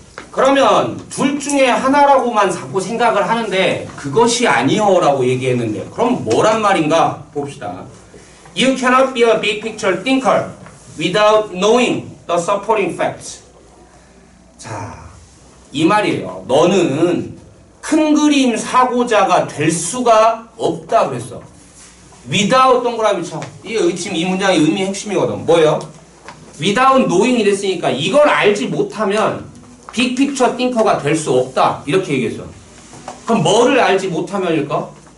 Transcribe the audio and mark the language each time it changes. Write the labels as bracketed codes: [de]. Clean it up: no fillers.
[ko] 그러면 둘 중에 하나라고만 자꾸 생각을 하는데 그것이 아니요라고 얘기했는데 그럼 뭐란 말인가 봅시다. [en] You cannot be a big picture thinker without knowing the supporting facts. [ko] 자, 이 말이에요. 너는 큰 그림 사고자가 될 수가 없다 그랬어. without 동그라미 쳐. 이게 지금 이 문장의 의미 핵심이거든. 뭐예요? [en] without knowing [ko] 이랬으니까 이걸 알지 못하면 빅픽처 띵커가 될 수 없다. 이렇게 얘기했어. 그럼 뭐를 알지 못하면일까?